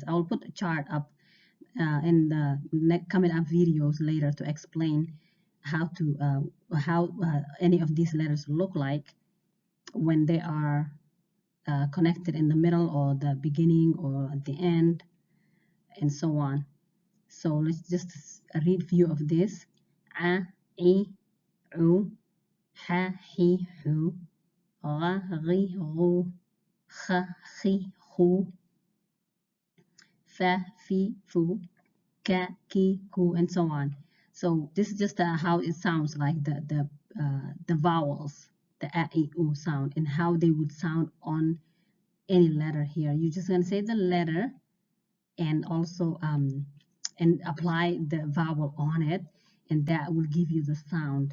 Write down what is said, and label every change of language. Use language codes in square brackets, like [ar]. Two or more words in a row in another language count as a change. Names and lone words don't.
[en] I will put a chart up in the coming up videos later to explain how any of these letters look like when they are connected in the middle or the beginning or at the end, and so on. So let's just read few of this. A, I, U, Ha, Hi, Hu, Ra, Ri, Ru, Kha, Khi, Hu, Fa, Fi, Fu, Ka, Ki, Ku, and so on. So this is just how it sounds like the vowels, the A, I, U sound, and how they would sound on any letter here. You're just going to say the letter and also and apply the vowel on it, and that will give you the sound.